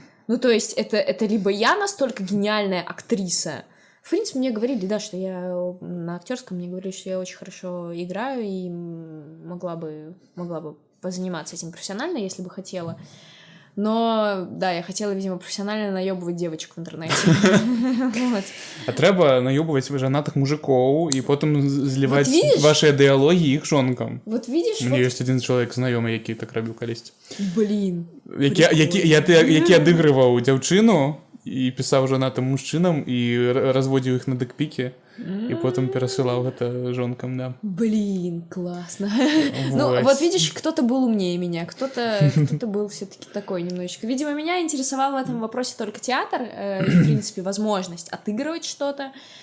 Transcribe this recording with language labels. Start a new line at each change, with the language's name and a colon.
Russian: Ну, то есть это либо я настолько гениальная актриса. В принципе, мне говорили, да, что я на актерском, мне говорили, что я очень хорошо играю и могла бы позаниматься этим профессионально, если бы хотела. Но, да, я хотела, видимо, профессионально наёбывать девочек в интернете. Вот.
Belarusian: А трэба наёбываць жанатых мужикоў і потым зліваць
Russian: Вот видишь?
Belarusian: вашыя дыялогі іх жонкам.
Russian: Вот видишь, У меня вот...
Belarusian: ёсць адзін чалавек знаёмы, які так рабіў калісьці.
Russian: Блин.
Belarusian: Які адыгрываў дзяўчыну і пісаў жанатым мужчынам і разводзіў іх на дыкпікі.
Russian: И потом пересылал это жонкам, да. Блин, классно. Ну, вот видишь, кто-то был умнее меня, кто-то был все-таки такой немножечко. Видимо, меня интересовал в этом вопросе только театр, в принципе, возможность отыгрывать что-то.